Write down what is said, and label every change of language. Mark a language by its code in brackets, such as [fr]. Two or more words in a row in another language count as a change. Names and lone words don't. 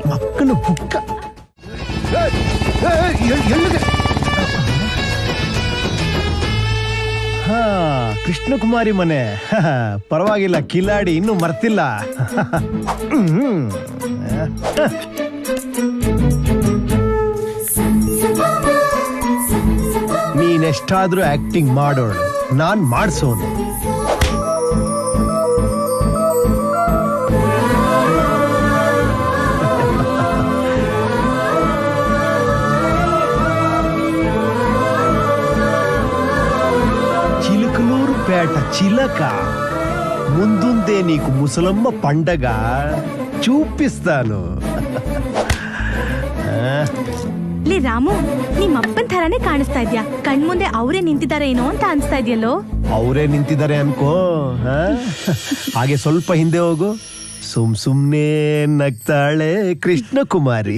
[kn] ಮಕ್ಕಳು ಬುಕ್ಕ. ಕೃಷ್ಣಕುಮಾರಿ ಮನೆ. ಪರವಾಗಿಲ್ಲ, ಕಿಲಾಡಿ ಇನ್ನೂ ಮರ್ತಿಲ್ಲ. ನೀನೆಷ್ಟಾದ್ರೂ ಆಕ್ಟಿಂಗ್ ಮಾಡೋಳು, ನಾನ್ ಮಾಡ್ಸೋನು. [te] చిలుకలూరుపేట చిలక, ముందుందే నీకు ముసలమ్మ పండగ చూపిస్తాను. [kn] ಲೇ ರಾಮು, ನಿಮ್ಮ ಅಪ್ಪನ್ ಥರಾನೇ ಕಾಣಿಸ್ತಾ ಇದ್ಯಾ. ಕಣ್ಮುಂದೆ ಅವರೇ ನಿಂತಿದ್ದಾರೆ ಏನೋ ಅಂತ ಅನ್ಸ್ತಾ ಇದೆಯಲ್ಲೋ. ಅವರೇ ನಿಂತಿದ್ದಾರೆ ಅನ್ಕೋ. ಹಾಗೆ ಸ್ವಲ್ಪ ಹಿಂದೆ ಹೋಗು, ಸುಮ್ನೆ ನಗ್ತಾಳೆ ಕೃಷ್ಣಕುಮಾರಿ.